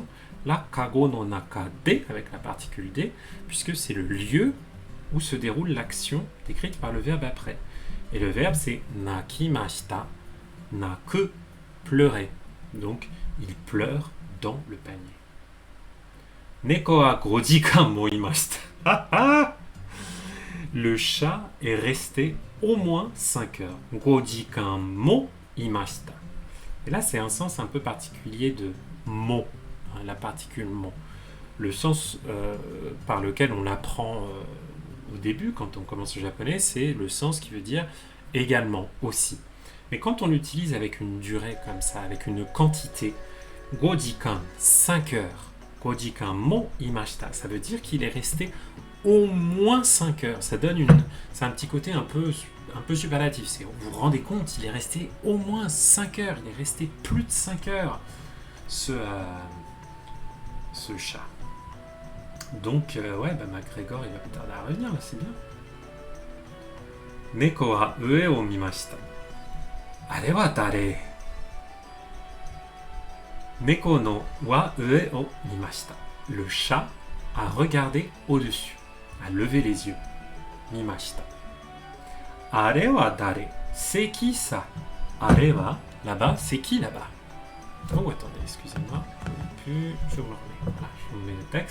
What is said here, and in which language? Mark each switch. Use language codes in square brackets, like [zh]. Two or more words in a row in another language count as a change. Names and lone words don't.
[fr] Là, [ja] 籠の中で, [fr] avec la particule de, puisque c'est le lieu où se déroule l'action décrite par le verbe après. Et le verbe, c'est nakimashita, naku, pleurer. Donc, il pleure dans le panier. [ja] 猫は5時間もいました. [fr] Le chat est resté au moins 5 heures. [ja] 5時間もいました. [fr] Et là, c'est un sens un peu particulier de mo, hein, la particule mo. Le sens par lequel on l'apprend au début, quand on commence le japonais, c'est le sens qui veut dire également, aussi. Mais quand on l'utilise avec une durée comme ça, avec une quantité, 5 jikan, 5 heures, [ja] 5時間もいました, [fr] ça veut dire qu'il est resté au moins 5 heures. Ça donne c'est un petit côté un peu superlatif. Vous vous rendez compte, il est resté au moins 5 heures. Il est resté plus de 5 heures, ce chat. Donc, ouais, McGregor, il va pas tarder à revenir, c'est bien. [ja] 猫は上を見ました。あれは誰? 猫のは上を見ました. [fr] Le chat a regardé au-dessus, a levé les yeux. [ja] 見ました. あれは誰? [fr] C'est qui ça? [ja] あれは, [fr] là-bas, c'est qui là-bas? Oh, attendez, excusez-moi. Je vous le remets. Voilà, je vous mets le texte.